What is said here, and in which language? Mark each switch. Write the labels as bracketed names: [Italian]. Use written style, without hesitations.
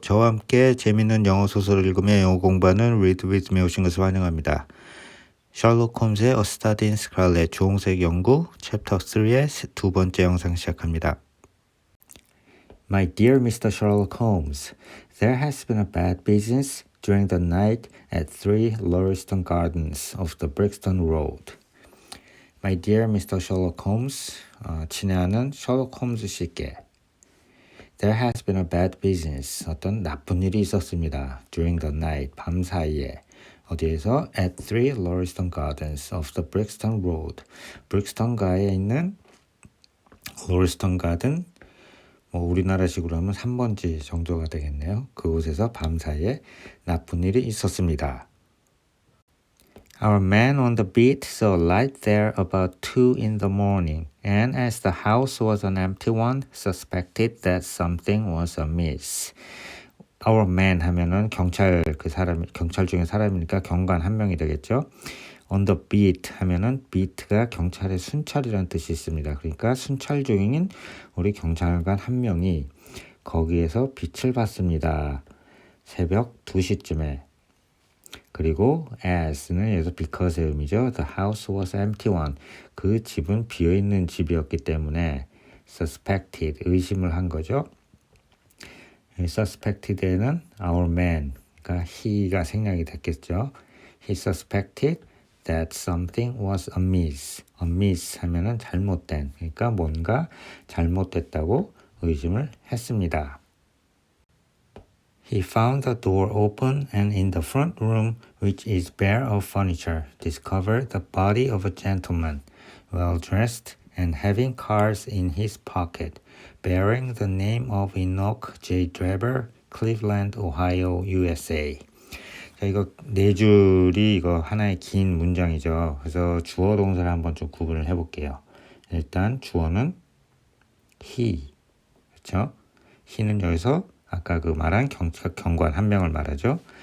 [Korean] 저와 함께 재미있는 영어 소설을 읽으며 영어 공부하는 Read With Me 오신 것을 환영합니다. 셜록 홈즈의 A Study in Scarlet 주홍색 연구 챕터 3의 두 번째 영상 시작합니다. [English] My dear Mr. Sherlock Holmes, there has been a bad business during the night at 3 Lauriston Gardens of the Brixton Road. My dear Mr. Sherlock Holmes, [Korean] 친애하는 셜록 홈즈 씨께 [English] There has been a bad business. [Korean] 어떤 나쁜 일이 있었습니다. [English] During the night, [Korean] 밤 사이에. 어디에서? [English] At 3 Lauriston Gardens of the Brixton Road. [Korean] 브릭스턴가에 있는 Lauriston Garden, 우리나라식으로 하면 3번지 정도가 되겠네요. 그곳에서 밤 사이에 나쁜 일이 있었습니다. [English] Our man on the beat saw a light there about 2 in the morning, and as the house was an empty one, suspected that something was amiss. Our man [Korean] 하면은 경찰 경찰 중에 사람이니까 경관 한 명이 되겠죠. [English] On the beat [Korean] 하면은 beat가 경찰의 순찰이라는 뜻이 있습니다. 그러니까 순찰 중인 우리 경찰관 한 명이 거기에서 빛을 봤습니다. 새벽 2시쯤에. 그리고 as는 여기서 because의 의미죠. [English] The house was empty one. [Korean] 그 집은 비어있는 집이었기 때문에 suspected, 의심을 한 거죠. suspected에는 our man, 그러니까 he가 생략이 됐겠죠. [English] He suspected that something was amiss. [Korean] amiss 하면은 잘못된, 그러니까 뭔가 잘못됐다고 의심을 했습니다. [English] He found the door open and in the front room, which is bare of furniture, discovered the body of a gentleman, well dressed and having cards in his pocket, bearing the name of Enoch J. Draper, Cleveland, Ohio, USA. [Korean] 자, 이거 네 줄이 이거 하나의 긴 문장이죠. 그래서 주어 동사를 한번 좀 구분을 해볼게요. 일단 주어는 he, 그렇죠? he는 여기서 아까 그 말한 경관 한 명을 말하죠.